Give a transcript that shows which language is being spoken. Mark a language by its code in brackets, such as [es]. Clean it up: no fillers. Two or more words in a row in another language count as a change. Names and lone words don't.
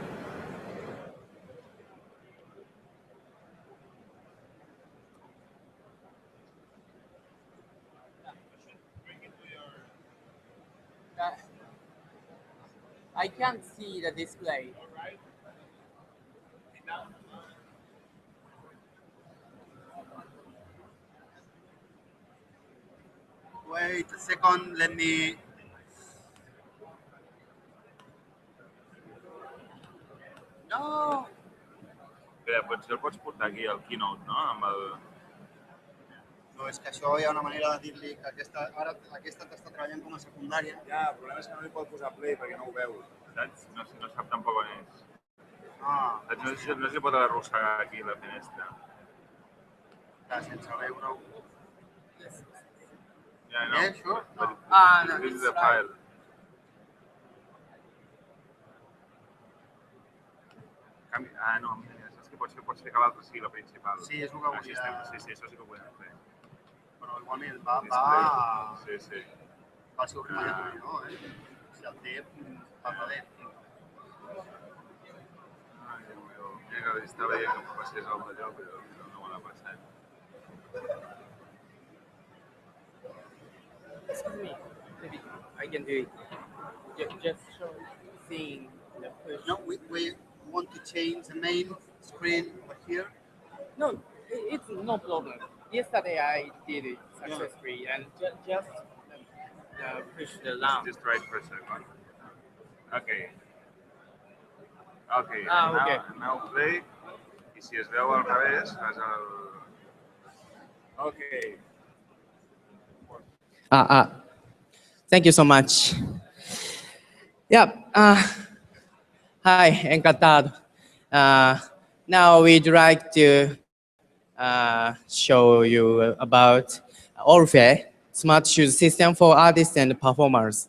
[en] I can't see the display. Wait a second, let me... No! [ca] Espera, potser el pots portar aquí al keynote, no? Amb el... No, és que això hi ha una manera de dir-li que aquesta t'està treballant com a secundària. Ja, el problema és que no li pot posar play perquè no ho veu, saps? No sap tampoc on és. Saps? No s'hi pot arrossegar aquí la finestra. Clar, sense veure-ho. [en] Yeah, I know. Yeah, sure. But No, this is it's a file. right. [ca] No, mira, saps què pots ficar l'altre sigla principal. Sí, és el que volia... Sí, sí, això sí que ho podem fer. Però igualment va... Sí, sí. Va ser el primer que no, Si el té, parla bé. Ai, Déu meu. Estava veient que em passés el d'allò, però no me l'ha passat. [en] Excuse me, maybe I can do it. Just show seeing the push. No, we want to change the main screen over here. No, it's no problem. Yesterday I did it successfully and just push the lamp. Just right for a second. Okay. Okay, Okay. now play. [ca] I si es veu al revés, fas el... [en] Okay. Thank you so much. Yeah. Hi, encantado. Now we'd like to show you about Orphe, smart shoes system for artists and performers.